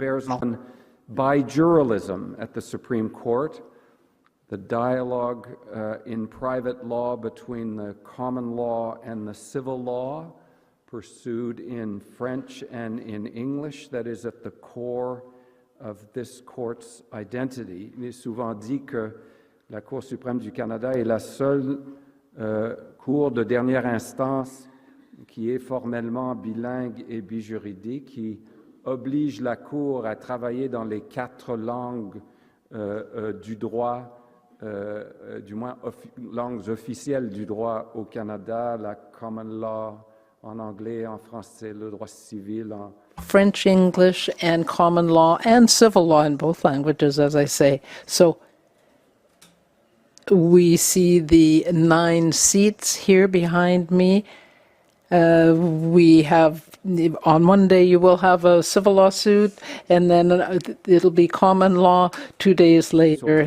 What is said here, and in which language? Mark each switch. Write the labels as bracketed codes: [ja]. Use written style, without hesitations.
[en] Bears on bijuralism at the Supreme Court, the dialogue in private law between the common law and the civil law, pursued in French and in English, that is at the core of this court's identity. [fr] Il est souvent dit que la Cour suprême du Canada est la seule cour de dernière instance qui est formellement bilingue et bijuridique, qui oblige la Cour à travailler dans les 4 langues du droit, du moins langues officielles du droit au Canada, la common law en anglais, en français, le droit civil en [en] French, English, and common law, and civil law in both languages, as I say. So we see the 9 seats here behind me. We have, on one day you will have a civil lawsuit, and then it'll be common law 2 days later.